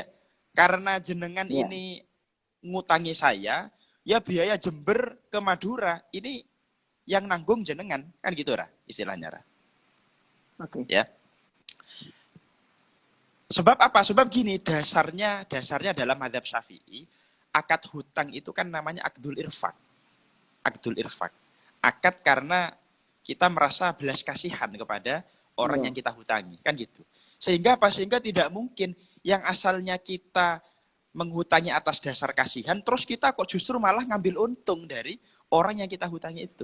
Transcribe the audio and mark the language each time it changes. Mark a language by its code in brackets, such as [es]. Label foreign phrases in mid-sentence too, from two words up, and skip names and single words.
[id] Karena jenengan ini ngutangi saya, ya biaya Jember ke Madura ini yang nanggung jenengan, kan gitu, Ra, istilahnya, Ra. Oke. Ya. Sebab apa? Sebab gini, dasarnya dalam madzhab Syafi'i, akad hutang itu kan namanya [ar] akdul irfaq. Akdul irfaq. [id] Akad karena kita merasa belas kasihan kepada orang yang kita hutangi, kan gitu. Sehingga tidak mungkin yang asalnya kita menghutangi atas dasar kasihan, terus kita kok justru malah ngambil untung dari orang yang kita hutangi itu.